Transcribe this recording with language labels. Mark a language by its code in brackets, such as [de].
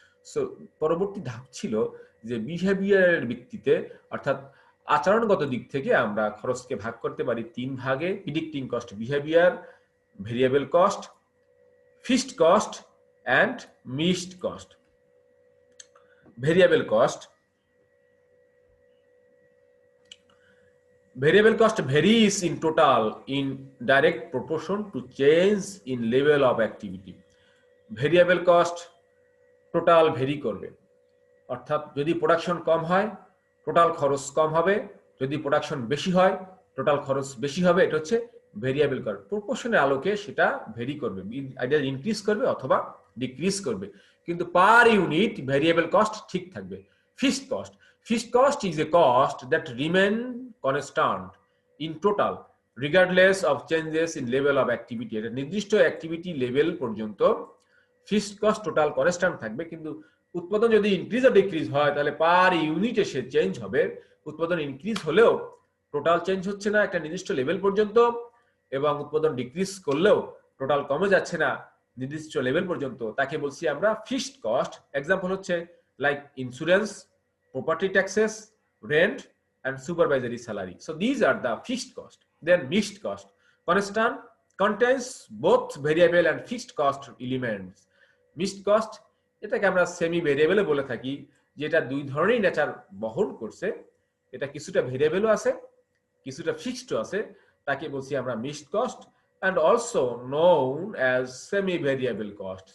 [bn] So পরবর্তী ধাপ ছিল যে বিহেভিয়ারের ভিত্তিতে, অর্থাৎ আচরণগত দিক থেকে আমরা খরচকে ভাগ করতে পারি 3 ভাগে: প্রিডিক্টিং cost behaviour, variable cost, fixed cost and mixed cost. [en] Variable cost, variable cost varies in total in direct proportion to change in level of activity. [bn] Variable cost total very করবে, অর্থাৎ যদি প্রোডাকশন কম হয় টোটাল খরচ কম হবে, যদি production বেশি হয় total খরচ বেশি হবে। এটা হচ্ছে ভেরিয়েবল কস্ট। প্রপোর্শনের আলোকে সেটা ভেরি করবে, আইদার ইনক্রিজ করবে অথবা ডিক্রিজ করবে, কিন্তু পার ইউনিট ভেরিয়েবল কস্ট ঠিক থাকবে। [en] Fixed cost, fixed cost is a cost that remain constant in total regardless of changes in level of activity. [bn] এটা নির্দিষ্ট অ্যাক্টিভিটি লেভেল পর্যন্ত ফিক্সড কস্ট টোটাল কনস্ট্যান্ট থাকবে, কিন্তু উৎপাদন যদি ইনক্রিজ আর ডিক্রিজ হয় তাহলে পার ইউনিটে সে চেঞ্জ হবে। উৎপাদন ইনক্রিজ হলেও টোটাল চেঞ্জ হচ্ছে না একটা নির্দিষ্ট লেভেল পর্যন্ত, এবং উৎপাদন ডিক্রিজ করলেও টোটাল কমে যাচ্ছে না নির্দিষ্ট লেভেল পর্যন্ত, তাকে বলছি আমরা ফিক্সড কস্ট। [en] Example হচ্ছে like insurance, property taxes, rent and supervisory salary. So these are the fixed cost. Then mixed cost, constant, contains both variable and fixed cost elements. [bn] Mixed cost এটাকে আমরা semi variable বলে থাকি, যেটা দুই ধরনের nature বহন করছে। এটা কিছুটা ভেরিয়েবলও আছে, কিছুটা ফিক্সডও আছে, তাকে বলছি আমরা mixed cost, [en] and also known as semi variable cost.